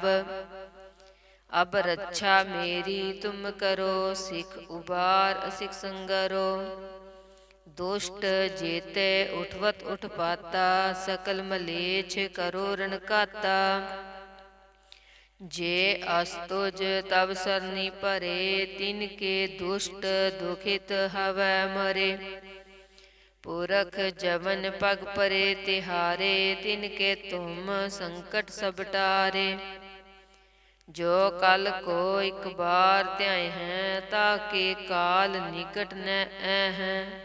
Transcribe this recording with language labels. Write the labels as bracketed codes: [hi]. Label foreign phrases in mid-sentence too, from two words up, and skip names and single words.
[bra] ਅਬ ਰੱਛਾ ਮੇਰੀ ਤੁਮ ਕਰੋ, ਸਿੱਖ ਉਬਾਰ ਅਸਿਖ ਸੰਗਰੋ। ਦੁਸ਼ਟ ਜੇਤੇ ਉਠਵਤ ਉਠਪਾਤਾ, ਸਕਲ ਮਲੇਛ ਕਰੋ ਰਣ ਘਾਤਾ। जे अस्तुज तब सरनी परे, तिनके दुष्ट दुखित हवै मरे। पुरख जवन पग परे तिहारे, तिनके तुम संकट सब टारे। जो कल को एक बार त्याय हैं, ताके काल निकट न हैं।